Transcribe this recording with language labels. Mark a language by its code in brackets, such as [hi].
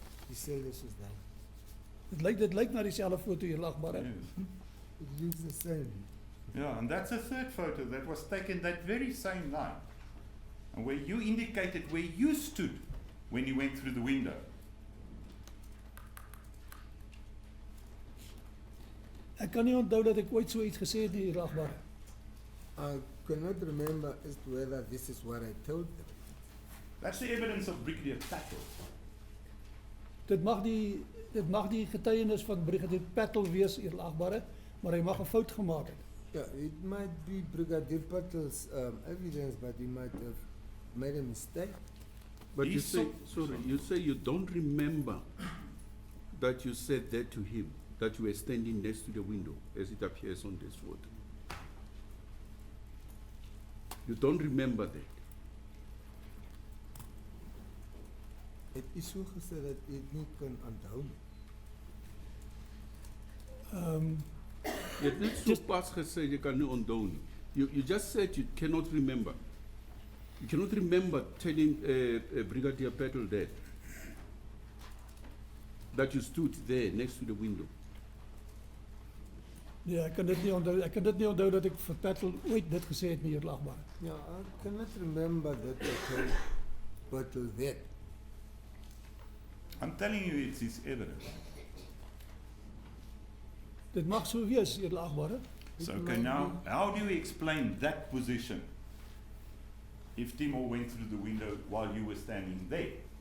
[af] dieselfde soos daai. Dit lyk na dieselfde foto, edelagbare. [en] Yes. It looks the same. Yeah, and that's a third photo that was taken that very same night, and where you indicated where you stood when you went through the window. [af] Ek kan nie onthou dat ek ooit so iets gesê het nie, Eerlagbare. [en] I cannot remember as to whether this is what I told them. That's the evidence of Brigadier Patel. [af] Dit mag die getuienis van Brigadier Patel wees, Eerlagbare, maar hy mag 'n fout gemaak het. [en] Yeah, it might be Brigadier Patel's evidence, but he might have made a mistake. But you He's say, so- sorry, you say you don't remember that you said that to him, that you were standing next to the window, as it appears on this photo. You don't remember that. [af] Het is so gesê dat jy dit nie kan onthou nie. Jy het net so pas gesê jy kan nie onthou nie. [en] You just said you cannot remember. You cannot remember telling Brigadier Patel that you stood there next to the window. [af] Nee, ek kan dit nie onthou. Ek kan dit nie onthou dat ek vir Patel ooit dit gesê het nie, Eerlagbare. [en] Yeah, I cannot remember that I told Patel that. I'm telling you, it's his evidence. [af] Dit mag so wees, Eerlagbare. [en] So, okay, now, how do you explain that position if Timol went through the window while you were standing there?